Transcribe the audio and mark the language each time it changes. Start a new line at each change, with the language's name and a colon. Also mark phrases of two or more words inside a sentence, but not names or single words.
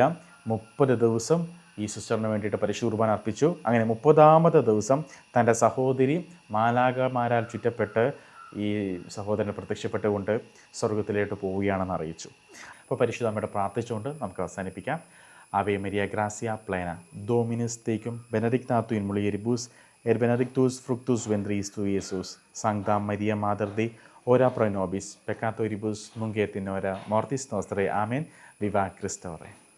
Malayalam: 30 ദിവസം ഈ സിസ്റ്ററിന് വേണ്ടിയിട്ട് പരിശുദ്ധ കുർബാന അർപ്പിച്ചു. അങ്ങനെ 30ാമത്തെ ദിവസം തൻ്റെ സഹോദരി മാലാഖമാരാൽ ചുറ്റപ്പെട്ട് ഈ സഹോദരനെ പ്രത്യക്ഷപ്പെട്ടുകൊണ്ട് സ്വർഗത്തിലേക്ക് പോവുകയാണെന്ന് അറിയിച്ചു. അപ്പോൾ പരിശുദ്ധ അമ്മയുടെ പ്രാർത്ഥിച്ചുകൊണ്ട് നമുക്ക് അവസാനിപ്പിക്കാം.
Latin: Ave Maria Gracia plena, Dominus tecum, benedicta tu in mulieribus, et benedictus fructus ventris tui, Iesus. Sancta Maria Mater Dei, ora pro nobis peccatoribus, nunc et in hora mortis nostrae.
Spanish: Amen. Viva Christo Re.